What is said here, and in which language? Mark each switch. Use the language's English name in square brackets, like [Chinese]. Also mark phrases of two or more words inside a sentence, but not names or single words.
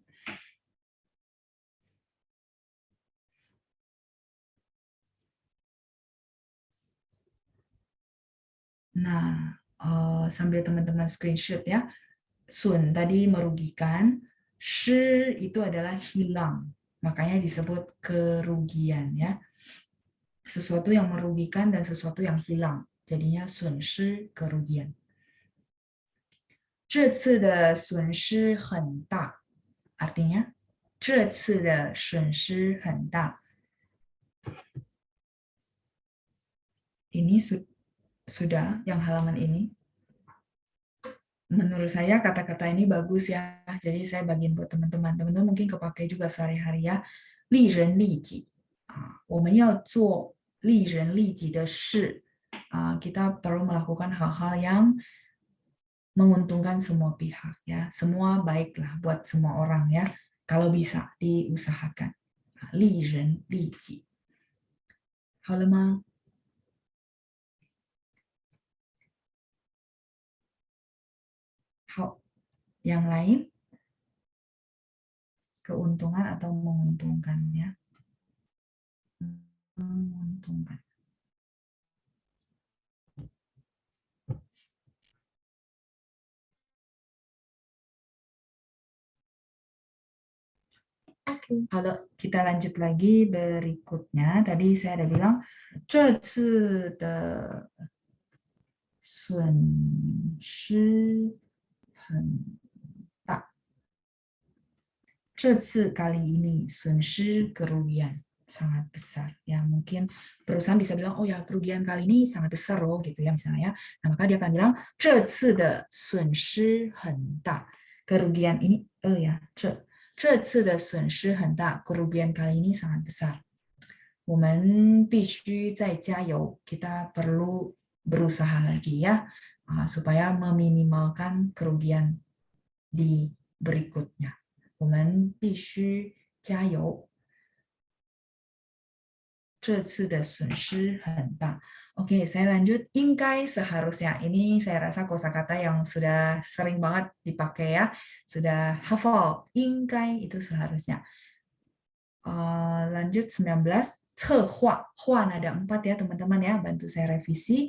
[Indonesian] Nah, sambil teman-teman screenshot ya, sun tadi merugikan, shi itu adalah hilang, makanya disebut kerugian ya. Sesuatu yang merugikan dan sesuatu yang hilang, jadinya [Chinese] 损失, [Indonesian] kerugian. [Chinese] 这次的损失很大, artinya 这次的损失很大. [Indonesian] Ini sudah yang halaman ini. Menurut saya kata-kata ini bagus ya, jadi saya bagiin buat teman-teman. Teman-teman mungkin kepakai juga sehari-hari ya. [Chinese] 利人利己，我们要做利人利己的事， [Indonesian] kita perlu melakukan hal-hal yang menguntungkan semua pihak ya, semua baiklah buat semua orang ya. Kalau bisa diusahakan. [Chinese] 利人利己，好了吗？ [Indonesian] Yang lain, keuntungan atau menguntungkan ya, menguntungkan. Kalau kita lanjut lagi berikutnya, tadi saya ada bilang, [Chinese] 这次的损失很大. [Indonesian] 这次 kali ini 损失 kerugian sangat besar ya. Mungkin perusahaan bisa bilang, oh ya kerugian kali ini sangat besar loh gitu ya misalnya ya. Nah, maka dia akan bilang [Chinese] 这次的损失很大. [Indonesian] Kerugian ini ya, [Chinese] 这次的损失很大, [Indonesian] kerugian kali ini sangat besar. [Chinese] 我们必须再加油. [Indonesian] Kita perlu berusaha lagi ya, supaya meminimalkan kerugian di berikutnya. [Chinese] 我们必须加油. 这次的损失很大. [Indonesian] Oke, saya lanjut. [Chinese] 应该 seharusnya. [Indonesian] Ini saya rasa kosakata yang sudah sering banget dipakai ya. Sudah hafal. 应该 itu seharusnya. Lanjut 19. [Chinese] 策划. [Indonesian] 划 ada 4 ya teman-teman ya. Bantu saya revisi.